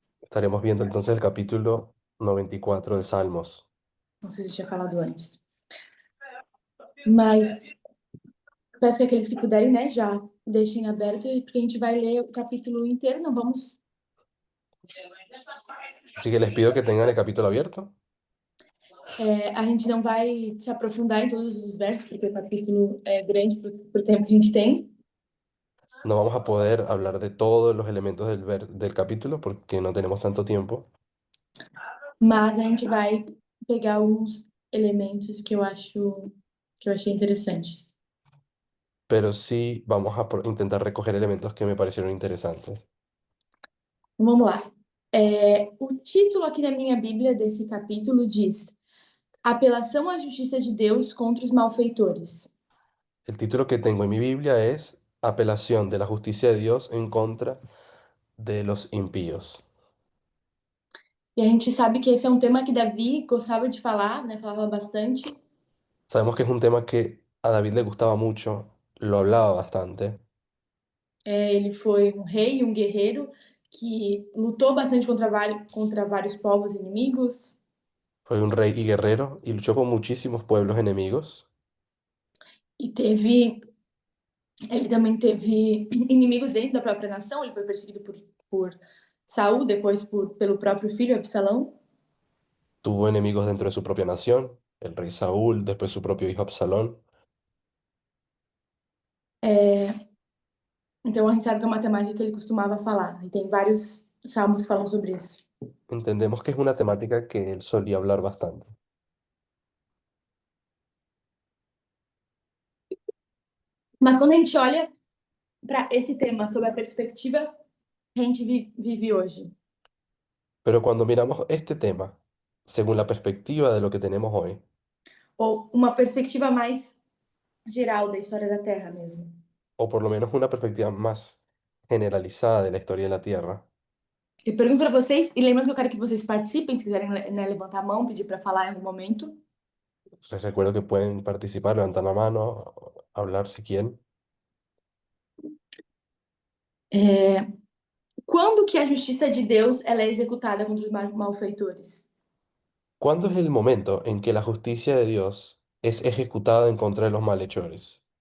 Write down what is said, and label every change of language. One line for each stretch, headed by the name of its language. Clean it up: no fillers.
Spanish: Estaremos viendo entonces el capítulo 94 de Salmos.
Portuguese: Não sei se eu tinha falado antes. Mas peço que aqueles que puderem, né, já deixem aberto, porque a gente vai ler o capítulo inteiro, não vamos.
Spanish: Así que les pido que tengan el capítulo abierto.
Portuguese: A gente não vai se aprofundar em todos os versos, porque o capítulo é grande pro tempo que a gente tem,
Spanish: No vamos a poder hablar de todos los elementos del capítulo porque no tenemos tanto tiempo,
Portuguese: mas a gente vai pegar alguns elementos que eu achei interessantes.
Spanish: pero sí vamos a intentar recoger elementos que me parecieron interesantes.
Portuguese: Então, vamos lá. O título aqui na minha Bíblia desse capítulo diz Apelação à justiça de Deus contra os malfeitores.
Spanish: El título que tengo en mi Biblia es Apelación de la justicia de Dios en contra de los impíos.
Portuguese: E a gente sabe que esse é um tema que Davi gostava de falar, né? Falava bastante.
Spanish: Sabemos que es un tema que a David le gustaba mucho, lo hablaba bastante.
Portuguese: Ele foi um rei e um guerreiro que lutou bastante contra vários povos inimigos
Spanish: Fue un rey y guerrero y luchó con muchísimos pueblos enemigos.
Portuguese: e ele também teve inimigos dentro da própria nação. Ele foi perseguido por Saul, depois pelo próprio filho Absalão.
Spanish: Tuvo enemigos dentro de su propia nación, el rey Saúl, después su propio hijo Absalón.
Portuguese: Então a gente sabe que é uma temática que ele costumava falar. E tem vários salmos que falam sobre isso.
Spanish: Entendemos que es una temática que él solía hablar bastante.
Portuguese: Mas quando a gente olha para esse tema sob a perspectiva que a gente vive hoje,
Spanish: Pero cuando miramos este tema, según la perspectiva de lo que tenemos hoy,
Portuguese: ou uma perspectiva mais geral da história da Terra mesmo.
Spanish: o por lo menos una perspectiva más generalizada de la historia de la Tierra,
Portuguese: Eu pergunto para vocês, e lembrando que eu quero que vocês participem, se quiserem, né, levantar a mão, pedir para falar em algum momento.
Spanish: les recuerdo que pueden participar, levantar la mano, hablar si quieren.
Portuguese: É, quando que a justiça de Deus ela é executada contra os malfeitores?
Spanish: ¿Cuándo es el momento en que la justicia de Dios es ejecutada en contra de los malhechores?